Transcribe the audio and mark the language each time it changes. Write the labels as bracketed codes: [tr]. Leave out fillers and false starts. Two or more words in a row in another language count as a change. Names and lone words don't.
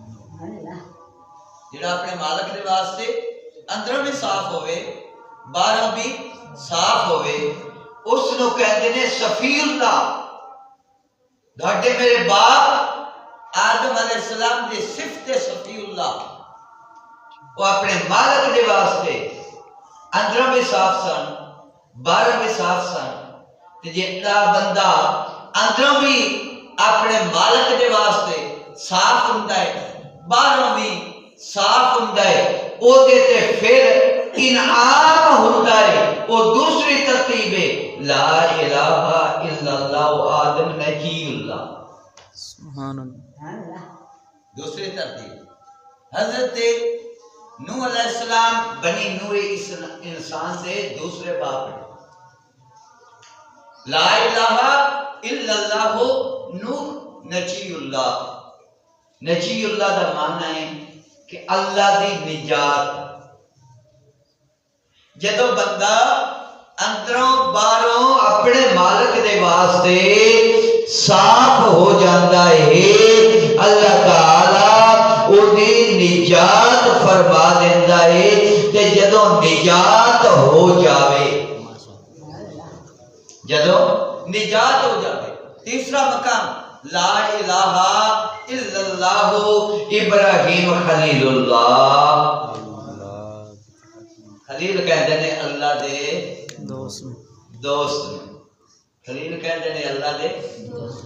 [pa] جڑا اپنے مالک دے واسطے اندروں میں صاف ہوئے، باہروں بھی صاف ہوئے، اس نو کہندے نے صفی اللہ۔ گھاٹے میرے باپ آدم [ar] علیہ السلام [pa] دی صفت صفی اللہ، وہ اپنے مالک دے واسطے اندروں بھی صاف سن، باہروں بھی صاف سن۔ تے جتنا بندہ اندروں بھی اپنے مالک دے واسطے صاف ہوندا ہے، باہروں بھی صاف ہوندا ہے، او دے تے پھر انعام ہوندا ہے۔ [ur] وہ دوسری ترتیب ہے، [ar] لا الہ الا اللہ آدم نجی اللہ۔ سبحان اللہ۔ [pa] دوسری ترتیب حضرت نوح [ar] علیہ السلام [pa] بنی نوح انسان سے دوسرے باپ نے، [ar] لا الہ الا اللہ نوح نجی اللہ۔ [pa] نجی اللہ دا معنی ہے کہ اللہ دی نجات۔ جدو بندہ اندروں باہروں اپنے مالک دے واسطے صاف ہو جاتا ہے، اللہ تعالیٰ اُدھی نجات فرما دیتا ہے۔ تے جدو نجات ہو جاوے، جدو نجات ہو جاوے، تیسرا مقام [ar] لا الہ الا اللہ ابراہیم خلیل اللہ۔ [pa] خلیل کہتے ہیں اللہ دے دوست، خلیل کہتے ہیں اللہ دے دوست۔